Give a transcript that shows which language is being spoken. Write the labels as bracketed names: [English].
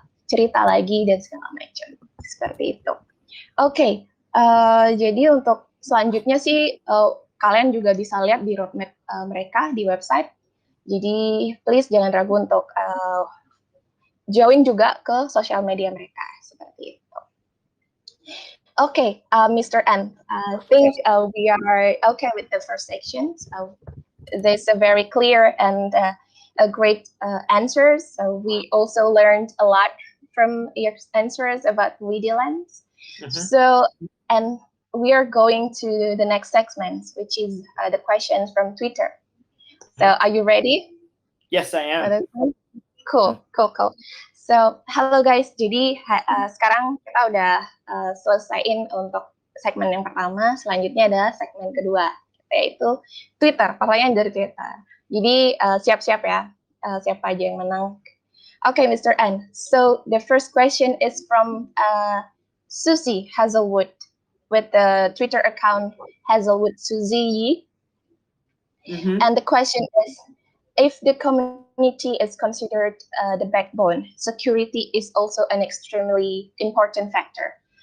[Indonesian] cerita lagi dan segala macam seperti itu. Oke, jadi untuk selanjutnya sih kalian juga bisa lihat di roadmap mereka di website. Jadi please jangan ragu untuk join juga ke sosial media mereka seperti itu. [English] Okay, Mr. N, I think we are okay with the first section. There's a very clear and a great answers. So we also learned a lot from your answers about WidiLand. So, and we are going to the next segment, which is the questions from Twitter. So, are you ready? Yes, I am. Cool. So, halo guys. [Indonesian] Jadi sekarang kita udah selesaiin untuk segmen yang pertama. Selanjutnya adalah segmen kedua, yaitu Twitter. Pertanyaan dari Twitter. Jadi siap-siap ya. Siapa aja yang menang? Okay, Mr. N. [English] So the first question is from Susie Hazelwood with the Twitter account Hazelwood Susie. And the question is, if the community is considered the backbone, security is also an extremely important factor.